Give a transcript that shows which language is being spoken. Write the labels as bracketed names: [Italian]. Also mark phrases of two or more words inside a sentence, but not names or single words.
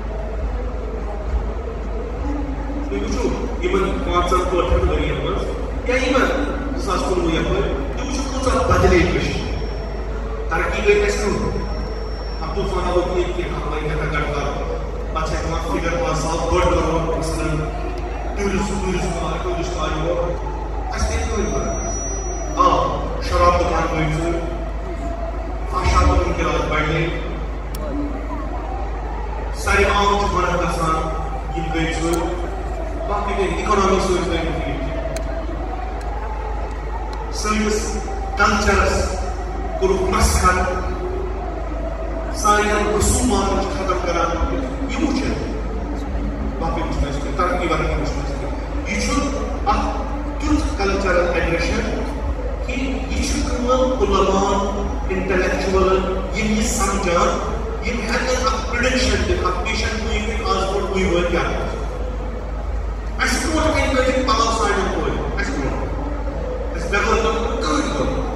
[Kashmiri] تُہۍ وٕچھِو یِمن 5 ٲٹھن ؤرین منٛز یا یِمن 2019 یپٲرۍ تُہۍ وٕچھِو کۭژاہ بدلے کٔشیٖر ترقی گٔے اَسہِ طوٗفان آوُکھ ییٚتہِ کینٛہہ وۄنۍ کیٛاہ گَٹہٕ کَرو پَتہٕ چھِ ہٮ۪کان فِگر 5 سال گۄڈٕ کَرو مثلاً ٹوٗرِسٹ آے یور اَسہِ کیٛاہ کٕہۭنۍ فرق آ شراب دُکان گٔے ژوٗر فحشات مُنکِرات بَڑے سارے عام چھُ گۄناہ گژھان یِم گٔے ژوٗر باقٕے گٔے اِکانامی سۭتۍ گٔے مُفیٖد سٲنِس کلچرس کوٚرُکھ مسخر سانٮ۪ن رسوٗماتن چھِ ختم کران یہِ وٕچھِتھ باقٕے وٕچھنہٕ اَسہِ کینٛہہ ترقی ورقی وٕچھنہٕ اَسہِ کینٛہہ یہِ چھُ اکھ تیُتھ [English] cultural aggression [Kashmiri] کہِ یہِ چھُ کٲم علمان انٹلیکچُولن یِم یہِ سمجھان یِم ہٮ۪کن اکھ پرڈکشن دِتھ اکھ پیشن گویی کہِ آز برونٛٹھ 2 ؤری کیٛاہ گژھِ اَسہِ برونٛٹھ کَنہِ کٔرِکھ پَلو سانٮ۪ن کورٮ۪ن اَسہِ برونٛٹھ اَسہِ بٮ۪غٲر کٔرمٕژ کٕہۭنۍ کوٚر